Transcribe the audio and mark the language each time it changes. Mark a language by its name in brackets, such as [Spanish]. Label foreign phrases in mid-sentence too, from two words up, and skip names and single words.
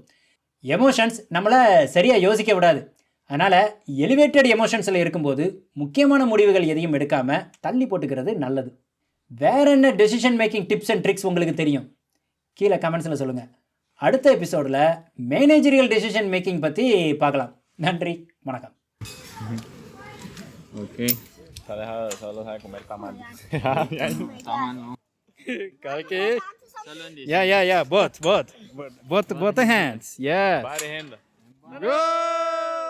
[Tamil] எமோஷன்ஸ் நம்மளை சரியாக யோசிக்க விடாது. அதனால் [English] elevated emotionsil [Tamil] இருக்கும்போது முக்கியமான முடிவுகள் எதையும் எடுக்காமல் தள்ளி போட்டுக்கிறது நல்லது. வேறு என்ன [English] decision making tips and tricks [Tamil] உங்களுக்கு தெரியும்? கீழே கமெண்ட்ஸில் சொல்லுங்கள். அடுத்த எபிசோடில் [English] managerial decision making [Tamil] பற்றி பார்க்கலாம். நன்றி, வணக்கம். [Spanish] Ok, solo sabe comer tamal. Tamal no. [English] Okay. [Spanish] Solo en [English] Yeah. Both the hands. Yeah. [German] Beide Hände. [English] Good.